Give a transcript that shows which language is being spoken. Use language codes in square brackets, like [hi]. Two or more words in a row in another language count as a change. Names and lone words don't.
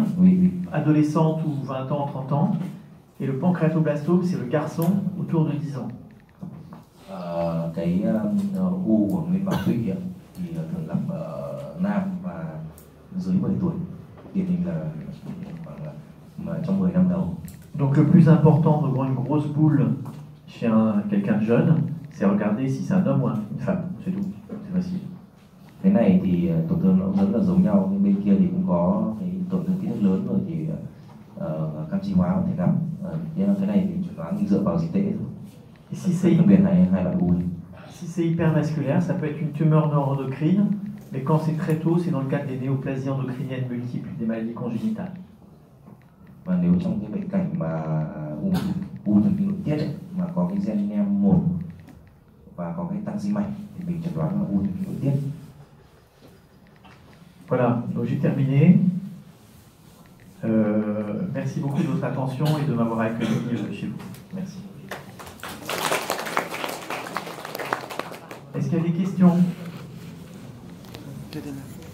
[fr] Oui. adolescente ou 20 ans, 30 ans, et le pancréatoblastome c'est le garçon autour de 10 ans. [vi] Cái u của nguyên bào tụy thì thường gặp ở nam và dưới 10 tuổi, điển hình là khoảng trong 10 năm đầu. [fr] Donc le plus important de voir une grosse boule chez quelqu'un de jeune, c'est regarder si c'est un homme ou une femme, c'est tout, c'est facile. [vi] Cái này thì tổn thương nó rất là giống nhau, nhưng bên kia thì cũng có cái tổn thương kích thước lớn rồi thì canxi hóa có thể gặp. Nhưng cái này thì chuẩn đoán dựa vào dịch tễ thôi. [fr] Si c'est hypervasculaire, ça peut être une tumeur neuroendocrine, mais quand c'est très tôt, c'est dans le cadre des néoplasies endocriniennes multiples, des maladies congénitales. [vi] Và nếu trong cái bệnh cảnh mà u thần kinh nội tiết ấy, mà có cái gen NEM1 và có cái tăng di mạch thì mình chẩn đoán là u thần kinh nội tiết. [fr] Voilà, donc j'ai terminé. Merci beaucoup de votre attention et de m'avoir accueilli chez vous. Merci. Est-ce qu'il y a des questions?